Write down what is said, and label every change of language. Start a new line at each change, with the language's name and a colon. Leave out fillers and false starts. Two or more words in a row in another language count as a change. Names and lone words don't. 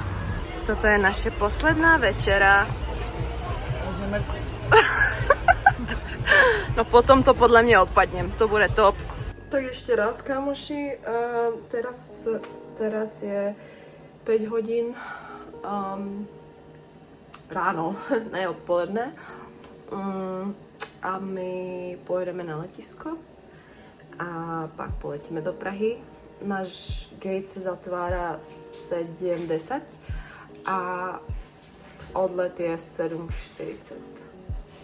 Slovak: Toto je naše posledná večera. No potom to podľa mňa odpadnem, to bude top. Tak ešte raz, kamoši, teraz je 5 hodín ráno,
Czech: ne odpoledne. A my pojedeme na letisko a pak poletíme do Prahy. Náš gate se zatvára 7:10 a odlet je 7:40.